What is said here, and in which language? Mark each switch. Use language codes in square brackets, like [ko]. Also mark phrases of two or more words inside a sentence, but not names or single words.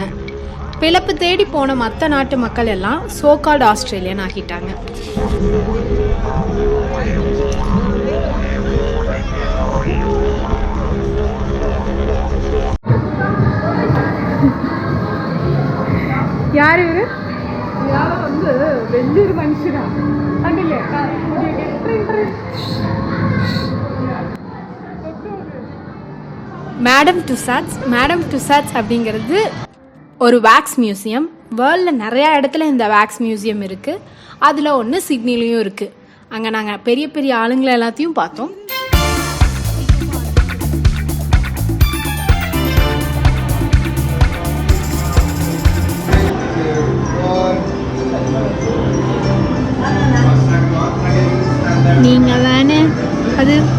[ta] பிழைப்பு தேடி போன மற்ற நாட்டு மக்கள் எல்லாம் சோகால்டு ஆஸ்திரேலியன் ஆகிட்டாங்க. யார் இவரு? [ml] ഇയാള് വന്ന് വലിയൊരു മനുഷ്യനാണ്. കണ്ടില്ലേ? [ta] மேடம் டுசாட்ஸ். மேடம் டுசாட்ஸ் அப்படிங்கிறது ஒரு வேக்ஸ் மியூசியம். வேர்ல்டில் நிறையா இடத்துல இந்த வேக்ஸ் மியூசியம் இருக்குது. அதில் ஒன்று சிட்னிலையும் இருக்குது. அங்கே நாங்கள் பெரிய பெரிய ஆளுங்களை எல்லாத்தையும் பார்த்தோம். நீங்கள் தானே அது